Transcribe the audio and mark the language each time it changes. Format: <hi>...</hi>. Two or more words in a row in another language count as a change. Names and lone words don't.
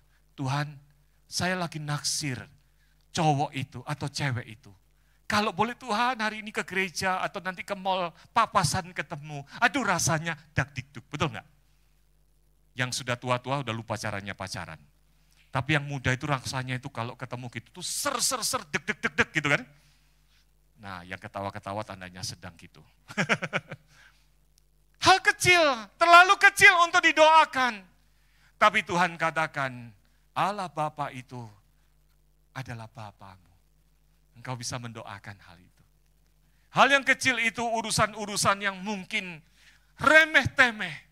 <id>Tuhan, saya lagi naksir cowok itu atau cewek itu. Kalau boleh Tuhan hari ini ke gereja atau nanti ke mall, papasan ketemu. Aduh rasanya dak-dikduk, betul nggak? Yang sudah tua-tua udah lupa caranya pacaran. Tapi yang muda itu rasanya itu kalau ketemu gitu tuh ser-ser-ser, deg-deg-deg gitu kan. Nah yang ketawa-ketawa tandanya sedang gitu. Hal kecil, terlalu kecil untuk didoakan. Tapi Tuhan katakan, Allah Bapa itu adalah Bapamu. Engkau bisa mendoakan hal itu. Hal yang kecil itu urusan-urusan yang mungkin remeh-temeh.</id>